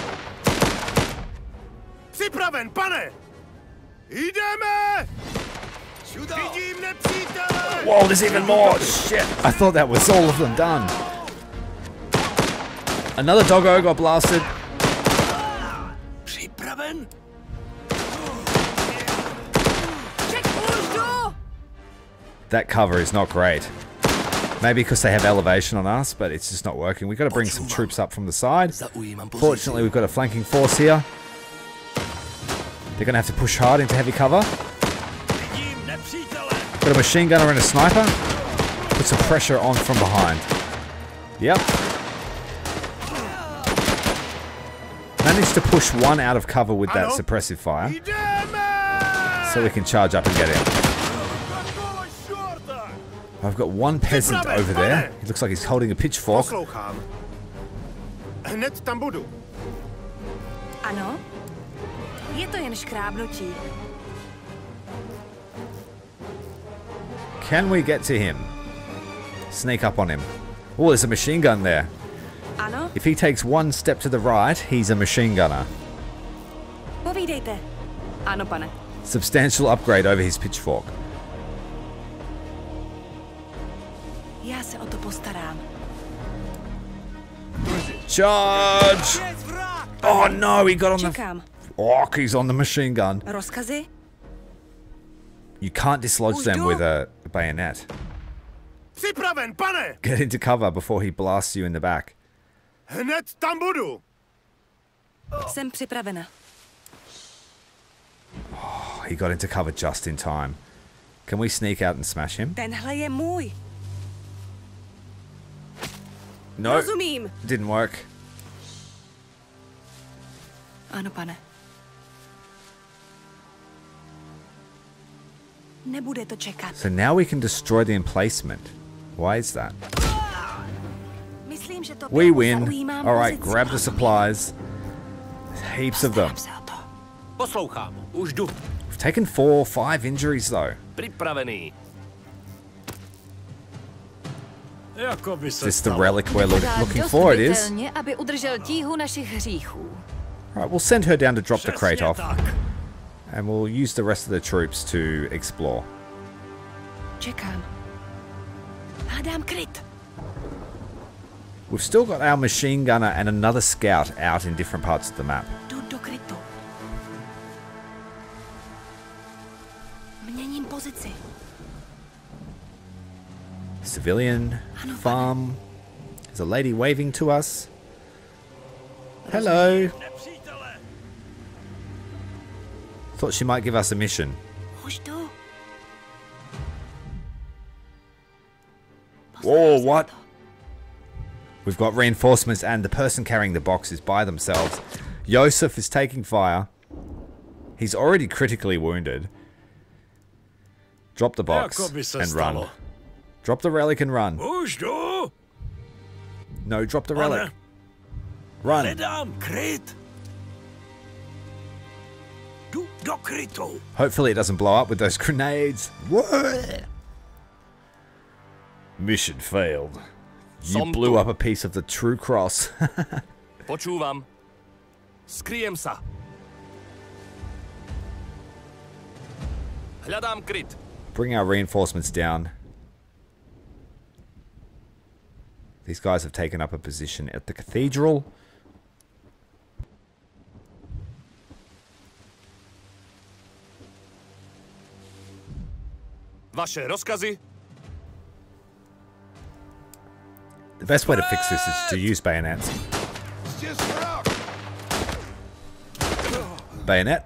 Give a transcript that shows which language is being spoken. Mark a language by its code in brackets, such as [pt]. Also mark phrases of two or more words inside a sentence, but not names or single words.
[cs] Připraven, pane! Jdeme! Vidím nepřítele! [en] Whoa, there's even more! Shit! I thought that was all of them done. Another doggo got blasted. [cs] Připraven? [en] That cover is not great. Maybe because they have elevation on us, but it's just not working. We've got to bring some troops up from the side. [sk] Zaujímam pozíciu. [en] Fortunately, we've got a flanking force here. They're going to have to push hard into heavy cover. [cs] Vidím nepřítele. [en] Got a machine gunner and a sniper. Put some pressure on from behind. Yep. Managed to push one out of cover with that suppressive fire. So we can charge up and get in. I've got one peasant over there. He looks like he's holding a pitchfork. [cs] Poslouchám. Hned tam budu. Ano? Je to jen škrábnutí. [en] Can we get to him? Sneak up on him. Oh, there's a machine gun there. [cs] Ano? [en] If he takes one step to the right, he's a machine gunner. [cs] Povídejte. Ano, pane. [en] Substantial upgrade over his pitchfork. [cs] Já se o to postarám. [en] Charge! Oh no, he got on the... [cs] Čekám. [en] Oh, he's on the machine gun. [cs] Rozkazy? [en] You can't dislodge them with a bayonet. [cs] Připraven, pane! [en] Get into cover before he blasts you in the back. [cs] Hned tam budu. Jsem připravena. [en] Oh, he got into cover just in time. Can we sneak out and smash him? [cs] Tenhle je můj. [en] No, [cs] Rozumím. [en] didn't work. [cs] Ano, pane. Nebude to čekat. [en] So now we can destroy the emplacement. Why is that? [cs] Myslím, že to [en] We win. [cs] zaujímám [en] Alright, [cs] pozici. [en] grab the supplies. There's heaps of them. [cs] Postarám se o to. Poslouchám. Už jdu. [en] We've taken 4 or 5 injuries though. [cs] Připravený. Jako by [en] Is [cs] se [en] this the [cs] stalo. [en] relic we're looking for? It is. [cs] Viditelně, aby udržel tíhu našich hříchů. [en] Alright, we'll send her down to drop the crate [cs] Přesně [en] off. [cs] tak. [en] And we'll use the rest of the troops to explore. [cs] Čekám. Hledám kryt. [en] We've still got our machine gunner and another scout out in different parts of the map. [cs] Jdu do krytu. Měním pozici. [en] Civilian farm. There's a lady waving to us. Hello. [cs] Nepřítele. [en] Thought she might give us a mission. [cs] Už jdu. [en] Whoa, what? We've got reinforcements and the person carrying the box is by themselves. Josef is taking fire. He's already critically wounded. Drop the box and run. Drop the relic and run. [cs] Už jdu. [en] No, drop the relic. Run. [cs] Hledám kryt. Jdu do krytu. [en] Hopefully it doesn't blow up with those grenades. What? Mission failed. You blew up a piece of the true cross. [sk] Počúvam. Skryjem sa. Hľadám kryt. [en] Bring our reinforcements down. These guys have taken up a position at the cathedral. [cs] Vaše rozkazy? [en] The best way to fix this is to use bayonets. Bayonet.